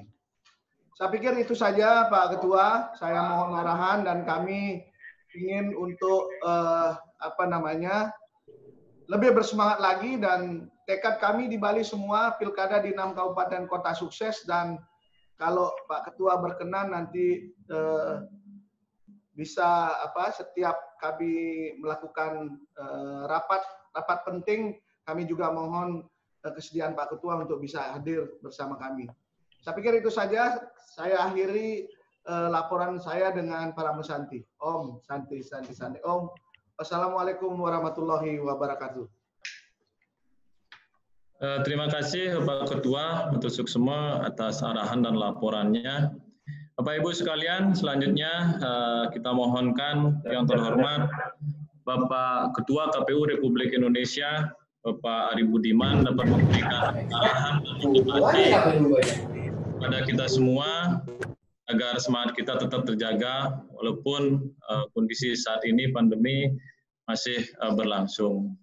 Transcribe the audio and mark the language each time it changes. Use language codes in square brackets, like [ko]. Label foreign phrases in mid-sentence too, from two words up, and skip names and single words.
[id] Saya pikir itu saja Pak Ketua, saya mohon arahan dan kami ingin untuk lebih bersemangat lagi, dan tekad kami di Bali semua pilkada di 6 kabupaten kota sukses, dan kalau Pak Ketua berkenan nanti bisa setiap kami melakukan rapat penting, kami juga mohon kesediaan Pak Ketua untuk bisa hadir bersama kami. Saya pikir itu saja. Saya akhiri laporan saya dengan para Musanti. [ban] Om Santi. Om. [ar] والسلام عليكم ورحمة الله وبركاته. [id] Terima kasih Pak Ketua untuk semua atas arahan dan laporannya. Bapak Ibu sekalian, selanjutnya kita mohonkan yang terhormat Bapak Ketua KPU Republik Indonesia, Bapak Ari Budiman, dapat memberikan arahan dan motivasi kepada kita semua agar semangat kita tetap terjaga walaupun kondisi saat ini pandemi masih berlangsung.